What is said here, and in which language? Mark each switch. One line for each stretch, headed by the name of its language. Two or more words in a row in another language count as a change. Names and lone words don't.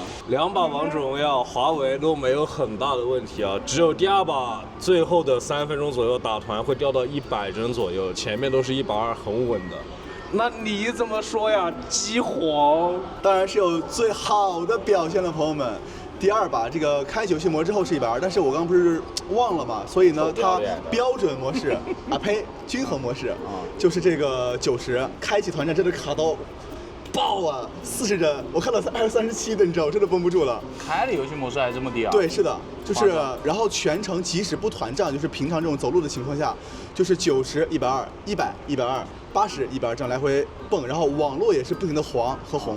Chinese: 2 把王者榮耀，華為都沒有很大的問題啊，只有第2把最後的3分鐘左右打團會掉到100幀左右，前面都是120很穩的。那你怎麼說呀？機皇當然是有最好的表現了，朋友們。第2把這個開遊戲模之後是120，但是我剛剛不是忘了嘛，所以呢，它標準模式啊呸，均衡模式就是這個90，開啟團戰真的卡到爆啊，40幀，我看到37的，你知道，我真的繃不住了。開的遊戲模式還這麼低啊？對，是的，就是然後全程即使不團戰，就是平常這種走路的情況下，就是90、120、100、120、80、120這樣來回蹦，然後網絡也是不停的黃和紅。